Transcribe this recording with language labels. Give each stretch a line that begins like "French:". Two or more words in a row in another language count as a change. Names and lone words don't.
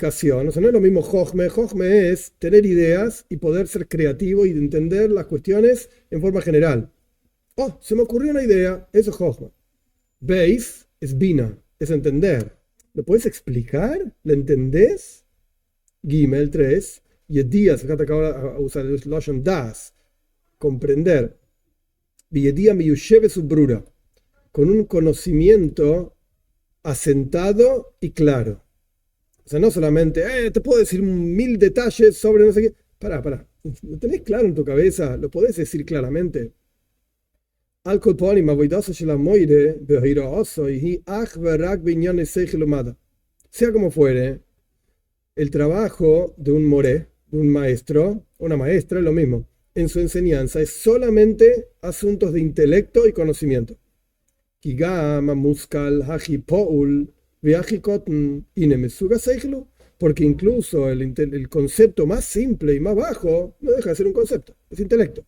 Spanish: O sea, no es lo mismo Jochme. Jochme es tener ideas y poder ser creativo y entender las cuestiones en forma general. Oh, se me ocurrió una idea, eso es Jochme. Veis es bina, es entender. ¿Lo puedes explicar? ¿Lo entendés? Gimel 3. Yedías, fíjate que ahora a usar el
Hebrew: לשון דעת,
Spanish: comprender.
Hebrew: ידיעה מיושבת וברורה,
Spanish: con un conocimiento asentado y claro. O sea, no solamente, te puedo decir 1000 detalles sobre no sé qué. Pará. ¿Lo tenés claro en tu cabeza? ¿Lo podés decir claramente?
Hebrew: על כל פנים עבודתו של מורה בהוראתו היא אך ורק בענייני שכל ומדע.
Spanish: Sea como fuere, el trabajo de un moré, de un maestro, una maestra, es lo mismo. En su enseñanza es solamente asuntos de intelecto y conocimiento. Porque incluso el concepto más simple y más bajo no deja de ser un concepto, es intelecto.